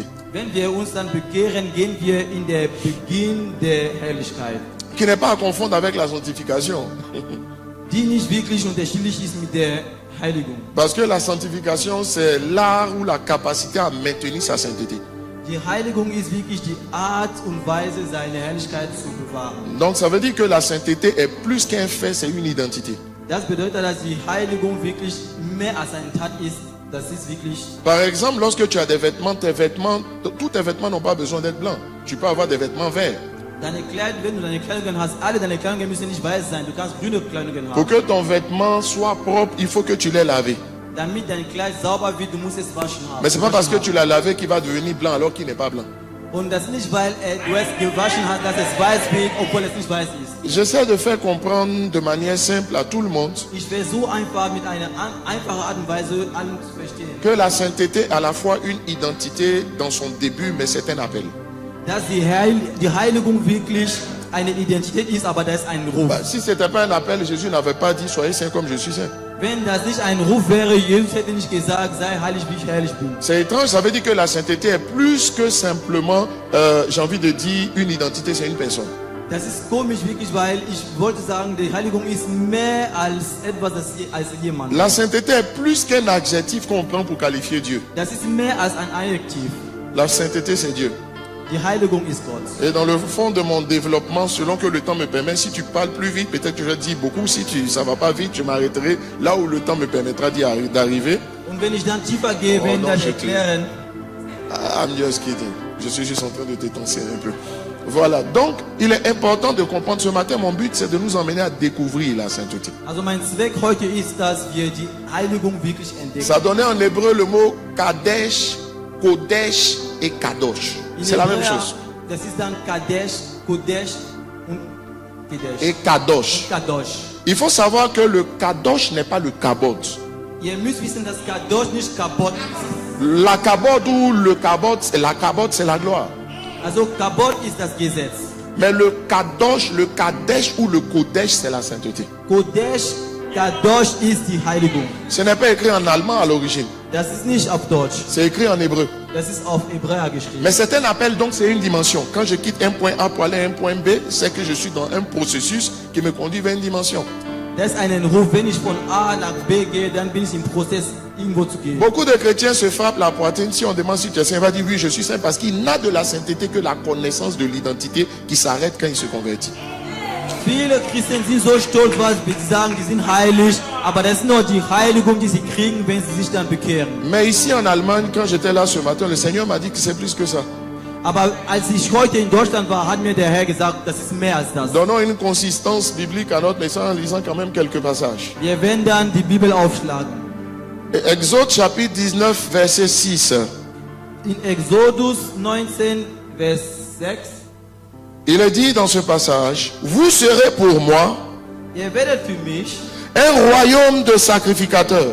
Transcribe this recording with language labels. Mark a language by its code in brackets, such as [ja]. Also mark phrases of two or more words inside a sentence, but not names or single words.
[de] Wenn wir uns dann bekehren, gehen wir in den Beginn der Herrlichkeit, [fr] qui n'est pas à confondre avec la sanctification. [de] die nicht wirklich unterschiedlich ist mit der Heiligung. [fr] Parce que la sanctification, c'est l'art ou la capacité à maintenir sa sainteté. [de] Die Heiligung ist wirklich die Art und Weise, seine Herrlichkeit zu bewahren. [fr] Donc ça veut dire que la sainteté est plus qu'un fait, c'est une identité. [de] Das bedeutet, dass die Heiligung wirklich mehr als eine Tat ist. Das ist wirklich. [fr] Par exemple, lorsque tu as des vêtements, tous tes vêtements n'ont pas besoin d'être blancs. Tu peux avoir des vêtements verts. [de] Deine Kleidung, wenn du deine Kleidung hast, alle deine Kleidungen müssen nicht weiß sein. Du kannst grüne Kleidungen [fr] Pour [de] haben. [fr] que ton vêtement soit propre, il faut que tu l'aies lavé. [de] Damit dein Kleid sauber wird, du musst es waschen haben. [fr] Mais c'est pas parce que tu l'as lavé qu'il va devenir blanc alors qu'il n'est pas blanc. [de] Und das nicht, weil du es gewaschen hast, dass es weiß wird, obwohl es nicht weiß ist. [fr] J'essaie de faire comprendre de manière simple à tout le monde [de] Ich versuche einfach mit einer einfachen Art und Weise allen zu verstehen, [fr] que la sainteté a à la fois une identité dans son début, mais c'est un appel. [de] dass die Heiligung wirklich eine Identität ist, aber da ist ein Ruf. [fr] Bah, si ce n'était pas un appel, Jésus n'avait pas dit soyez saint comme je suis saint. [de] Wenn das nicht ein Ruf wäre, Jesus hätte nicht gesagt, sei heilig, wie ich heilig bin. [fr] C'est étrange, ça veut dire que la sainteté est plus que simplement, j'ai envie de dire, une identité, c'est une personne. [de] Das ist komisch wirklich, weil ich wollte sagen, die Heiligung ist mehr als etwas als jemand. [fr] La sainteté est plus qu'un adjectif qu'on prend pour qualifier Dieu. [de] Das ist mehr als ein Adjektiv. [fr] La sainteté, c'est Dieu. [de] Die Heiligung ist Gott. [fr] Et dans le fond de mon développement, selon que le temps me permet, si tu parles plus vite, peut-être que je dis beaucoup. Si ça va pas vite, je m'arrêterai là où le temps me permettra d'arriver. [de] Und wenn ich dann tiefer gehe, wenn [fr] non, [de] dann [fr] je te- [de] erklären, [en] I'm just kidding. [fr] Je suis juste en train de t'étancer un peu. Voilà. Donc, il est important de comprendre ce matin. Mon but, c'est de nous emmener à découvrir la sainteté. [de] also mein Zweck heute ist, dass wir die Heiligung wirklich entdecken. [fr] Ça donnait en hébreu le mot Kadesh, Kodesh et Kadosh. [de] In [fr] C'est la même [de] Hebräer, [fr] chose. [de] Das ist dann Kadesh, Kodesh und Kedesh. [fr] Et Kadosh. Kadosh. Il faut savoir que le Kadosh n'est pas le Kabod. [de] Ihr müsst wissen, dass Kadosh nicht Kabot ist. [fr] La Kabod ou le Kabod, c'est la gloire. [de] Also Kabot ist das Gesetz. [fr] Mais le Kadosh, le Kadesh ou le Kodesh, c'est la sainteté. [de] Kodesh, Kadosh ist die Heiligung. [fr] Ce n'est pas écrit en allemand à l'origine. [de] Das ist nicht auf Deutsch. [fr] C'est écrit en hébreu. [de] Das ist auf Hebräer geschrieben. [fr] Mais c'est un appel, donc c'est une dimension. Quand je quitte un point A pour aller à un point B, c'est que je suis dans un processus qui me conduit vers une dimension. [de] Das ist ein Ruf, wenn ich von A nach B gehe, dann bin ich im Prozess, irgendwo zu gehen. [fr] Beaucoup de chrétiens se frappent la poitrine si on demande si tu es saint. Il va dire oui, je suis saint parce qu'il n'a de la sainteté que la connaissance de l'identité qui s'arrête quand il se convertit. [de] Viele Christen sind so stolz, weil sie sagen, die sind heilig, aber das ist nur die Heiligung, die sie kriegen, wenn sie sich dann bekehren. [fr] Mais ici en Allemagne, quand j'étais là ce matin, le Seigneur m'a dit que c'est plus que ça. [de] Aber als ich heute in Deutschland war, hat mir der Herr gesagt, das ist mehr als das. [fr] Donnons une consistance biblique à notre message en lisant quand même quelques passages. [de] Wir werden dann die Bibel aufschlagen. [fr] Exode chapitre 19, verset 6. [de] In Exodus 19, Vers 6. [fr] Il est dit dans ce passage, vous serez pour moi [de] Ihr werdet für mich [fr] un royaume de sacrificateurs